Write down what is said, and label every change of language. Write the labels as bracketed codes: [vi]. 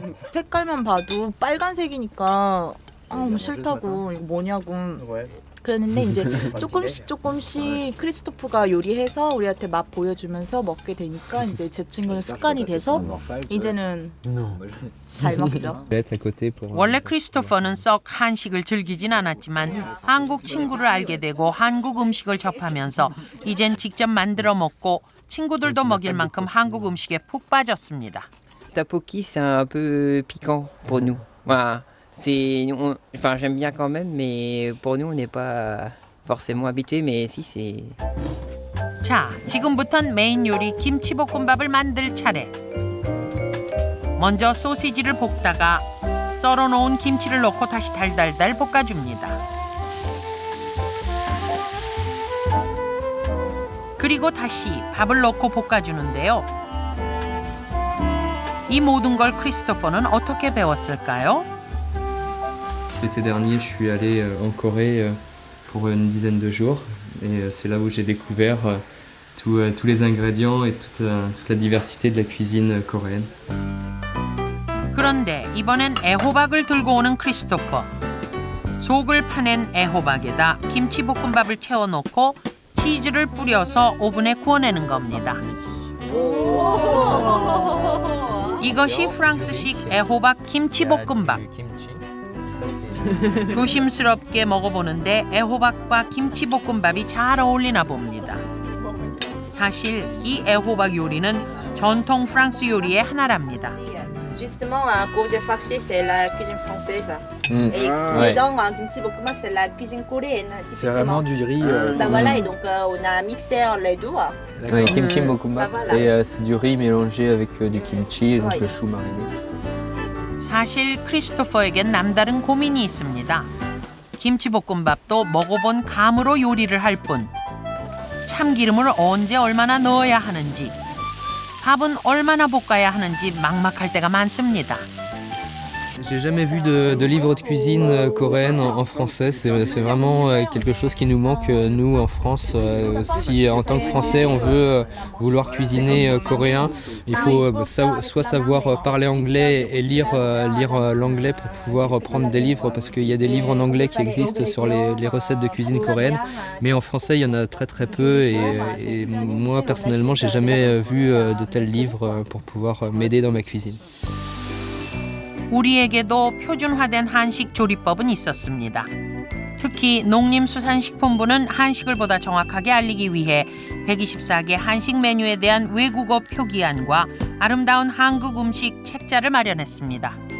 [ko] 색깔만 봐도 빨간색이니까 너무 싫다고 이거 뭐냐고 그랬는데 이제 조금씩 크리스토프가 요리해서 우리한테 맛 보여주면서 먹게 되니까 이제 제 친구는 습관이 돼서 이제는 잘 먹죠. 원래 크리스토퍼는 썩 한식을 즐기진 않았지만 한국 친구를 알게 되고 한국 음식을 접하면서 이젠 직접 만들어 먹고 친구들도 먹일 만큼 한국 음식에 푹 빠졌습니다. [fr] Tteokbokki, c'est un peu piquant pour nous. Voilà. Enfin, j'aime bien quand même, mais pour nous, on n'est pas forcément habitués, mais si, c'est... [ko] 자, 지금부턴 메인 요리 김치볶음밥을 만들 차례. 먼저 소시지를 볶다가 썰어놓은 김치를 넣고 다시 달달달 볶아줍니다. 그리고 다시 밥을 넣고 볶아주는데요. 이 모든 걸 크리스토퍼는 어떻게 배웠을까요? [fr] L'été dernier, je suis allé en Corée pour une dizaine de jours et c'est là où j'ai découvert tous les ingrédients et toute la diversité de la cuisine coréenne. [ko] 그런데 이번엔 애호박을 들고 오는 크리스토퍼. 속을 파낸 애호박에다 김치볶음밥을 채워놓고 치즈를 뿌려서 오븐에 구워내는 겁니다. 이것이 프랑스식 애호박 김치볶음밥. 조심스럽게 먹어보는데 애호박과 김치볶음밥이 잘 어울리나 봅니다. 사실 이 애호박 요리는 전통 프랑스 요리의 하나랍니다. [fr] Justement, un courge farci, c'est la cuisine française. Et dedans, un kimchi bokkuma, c'est la cuisine coréenne. C'est vraiment du riz. Voilà, et donc on a mixé les deux. Oui, kimchi bokkuma, c'est du riz mélangé avec du kimchi, donc le chou mariné. [ko] 사실 크리스토퍼에겐 남다른 고민이 있습니다. 김치볶음밥도 먹어본 감으로 요리를 할 뿐 참기름을 언제 얼마나 넣어야 하는지 밥은 얼마나 볶아야 하는지 막막할 때가 많습니다. [fr] J'ai jamais vu de livre de cuisine coréenne en français. C'est vraiment quelque chose qui nous manque, nous, en France. Si en tant que Français, on veut vouloir cuisiner coréen, il faut soit savoir parler anglais et lire l'anglais pour pouvoir prendre des livres, parce qu'il y a des livres en anglais qui existent sur les recettes de cuisine coréenne. Mais en français, il y en a très peu. Et moi, personnellement, j'ai jamais vu de tels livres pour pouvoir m'aider dans ma cuisine. [ko] 우리에게도 표준화된 한식 조리법은 있었습니다. 특히 농림수산식품부는 한식을 보다 정확하게 알리기 위해 124개 한식 메뉴에 대한 외국어 표기안과 아름다운 한국 음식 책자를 마련했습니다.